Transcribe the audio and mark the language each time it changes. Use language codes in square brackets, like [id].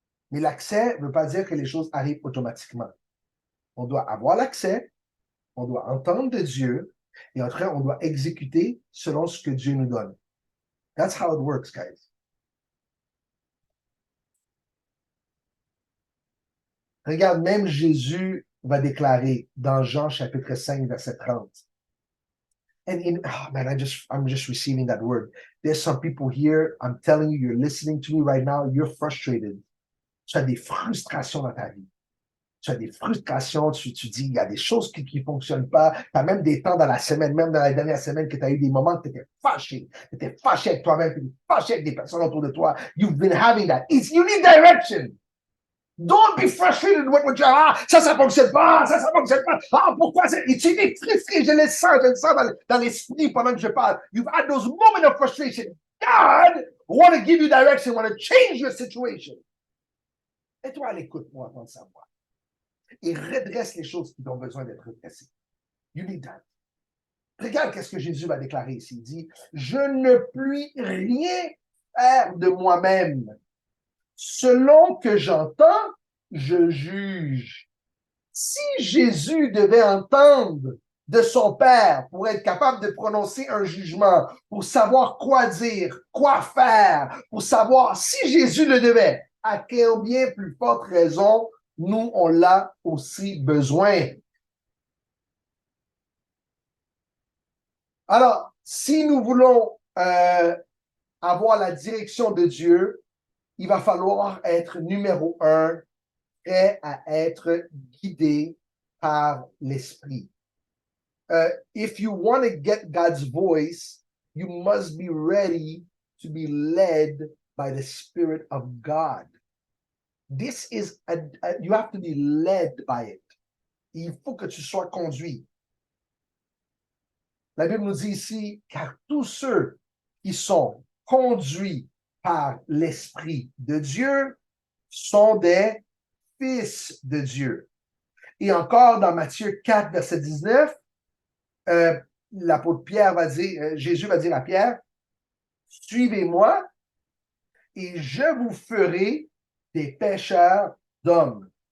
[fr] Mais l'accès ne veut pas dire que les choses arrivent automatiquement. On doit avoir l'accès, on doit entendre de Dieu, et après, on doit exécuter selon ce que Dieu nous donne. [en] That's how it works, guys. [fr] Regarde, même Jésus va déclarer dans Jean chapitre 5, verset 30. [en] Oh man, I'm just receiving that word. There's some people here, I'm telling you, you're listening to me right now, you're frustrated. [fr] Tu as des frustrations dans ta vie. Tu as des frustrations, tu dis, il y a des choses qui ne fonctionnent pas. Tu as même des temps dans la semaine, même dans la dernière semaine, que tu as eu des moments que tu étais fâché. Tu étais fâché avec toi-même, tu étais fâché avec des personnes autour de toi. [en] You've been having that. You need direction. Don't be frustrated with what you [fr] ah, ça fonctionne pas, [en] ça fonctionne pas. [fr] Ah, pourquoi et tu es frustré, je le sens dans l'esprit pendant que je parle. [en] You've had those moments of frustration. God want to give you direction, want to change your situation. [fr] Et toi, à l'écoute pour entendre sa voix. Et redresse les choses qui ont besoin d'être redressées. [en] You need that. [fr] Regarde qu'est-ce que Jésus va déclarer ici. Il dit, je ne puis rien faire de moi-même. Selon que j'entends, je juge. Si Jésus devait entendre de son Père pour être capable de prononcer un jugement, pour savoir quoi dire, quoi faire, pour savoir si Jésus le devait, à quelle bien plus forte raison nous, on l'a aussi besoin. Alors, si nous voulons avoir la direction de Dieu, il va falloir être numéro 1, prêt à être guidé par l'Esprit. [en] If you want to get God's voice, you must be ready to be led by the Spirit of God. This is, you have to be led by it. [fr] Il faut que tu sois conduit. La Bible nous dit ici, car tous ceux qui sont conduits par l'Esprit de Dieu sont des fils de Dieu. Et encore dans Matthieu 4, verset 19, l'apôtre Pierre va dire, Jésus va dire à Pierre, suivez-moi et je vous ferai des pêcheurs d'hommes.